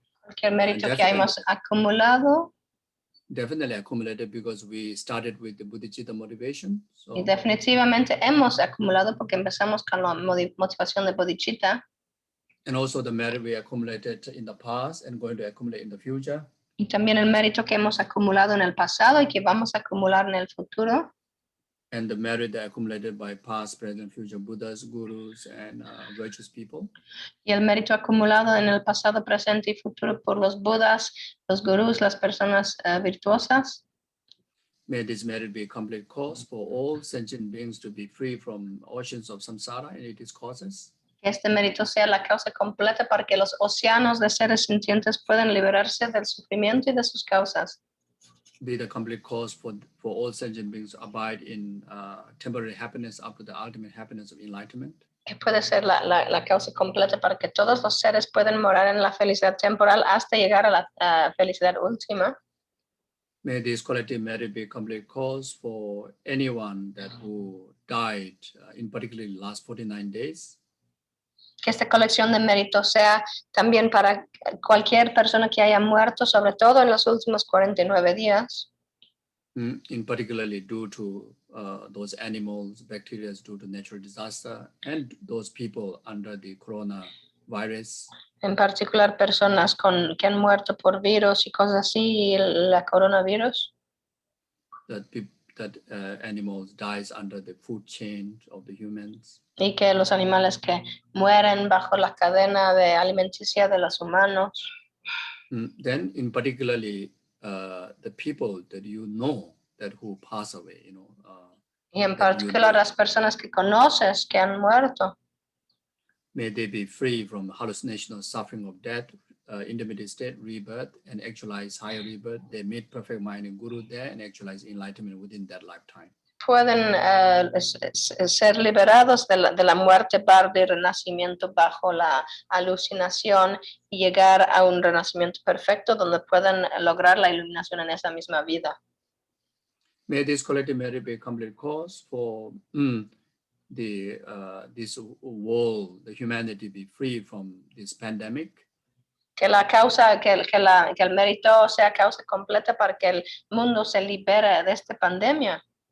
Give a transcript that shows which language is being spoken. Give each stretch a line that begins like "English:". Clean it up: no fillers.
Spanish: Cualquier mérito que hayamos acumulado.
English: Definitely accumulated because we started with the bodhicitta motivation. So,
Spanish: Y definitivamente hemos acumulado porque empezamos con la motivación de bodhicitta.
English: and also the merit we accumulated in the past and going to accumulate in the future.
Spanish: Y también el mérito que hemos acumulado en el pasado y que vamos a acumular en el futuro.
English: And the merit that accumulated by past, present, future Buddhas, gurus, and virtuous people.
Spanish: Y el mérito acumulado en el pasado, presente y futuro por los Budas, los gurús, las personas virtuosas.
English: May this merit be a complete cause for all sentient beings to be free from oceans of samsara and its causes.
Spanish: Que este mérito sea la causa completa para que los océanos de seres sintientes puedan liberarse del sufrimiento y de sus causas.
English: Be the complete cause for all sentient beings to abide in temporary happiness up to the ultimate happiness of enlightenment.
Spanish: Que puede ser la causa completa para que todos los seres puedan morar en la felicidad temporal hasta llegar a la felicidad última.
English: May this collective merit be a complete cause for anyone who died, in particular in the last 49 days.
Spanish: Que esta colección de méritos sea también para cualquier persona que haya muerto, sobre todo en los últimos 49 días.
English: In particularly due to those animals, bacteria due to natural disaster, and those people under the coronavirus.
Spanish: En particular personas que han muerto por virus y cosas así, y la coronavirus.
English: That animals dies under the food chain of the humans.
Spanish: Y que los animales que mueren bajo la cadena de alimenticia de los humanos.
English: Then, in particularly, the people that you know that who pass away,
Spanish: Y en particular las personas que conoces que han muerto.
English: May they be free from hallucination or suffering of death, intermediate state, rebirth, and actualize higher rebirth. They meet perfect mind and Guru there and actualize enlightenment within that lifetime.
Spanish: Pueden ser liberados de la muerte, bardo y renacimiento bajo la alucinación y llegar a un renacimiento perfecto donde puedan lograr la iluminación en esa misma vida.
English: May this collective merit be a complete cause for this world, the humanity be free from this pandemic.
Spanish: Que el mérito sea causa completa para que el mundo se libere de esta pandemia.